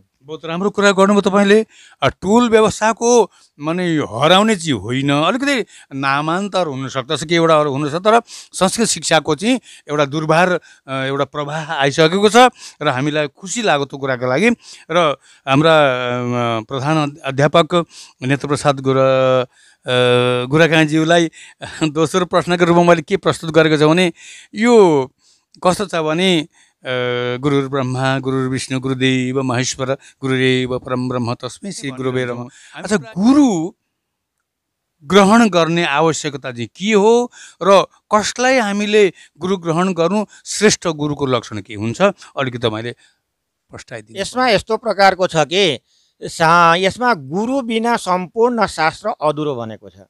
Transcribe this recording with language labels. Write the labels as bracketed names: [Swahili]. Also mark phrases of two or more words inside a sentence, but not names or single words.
[Nepali] बहुत राम्रो कुरा गर्नुभयो तपाईँले। टोल व्यवस्थाको माने हराउने चाहिँ होइन, अलिकति नामान्तर हुनसक्दछ कि एउटा अरू हुनसक्छ, तर संस्कृत शिक्षाको चाहिँ एउटा दुर्भार एउटा प्रवाह आइसकेको छ र हामीलाई खुसी लाग्यो त्यो कुराको लागि। र हाम्रा प्रधान अध्यापक नेत्रप्रसाद गोरागाईज्यूलाई दोस्रो प्रश्नको रूपमा मैले के प्रस्तुत गरेको छु भने यो कस्तो छ भने [Sanskrit] गुरुर् ब्रह्मा गुरुर् विष्णु गुरुदेव महेश्वर गुरुरेव परम ब्रह्म तस्मै श्री गुरुवे नमः। [Nepali] अच्छा, गुरु ग्रहण गर्ने आवश्यकता चाहिँ के हो र कसलाई हामीले गुरु ग्रहण गर्नु, श्रेष्ठ गुरुको लक्षण के हुन्छ, अलिकति मैले प्रस्ताइदिनु। यसमा यस्तो प्रकारको छ कि यसमा गुरु बिना सम्पूर्ण शास्त्र अधुरो भनेको छ।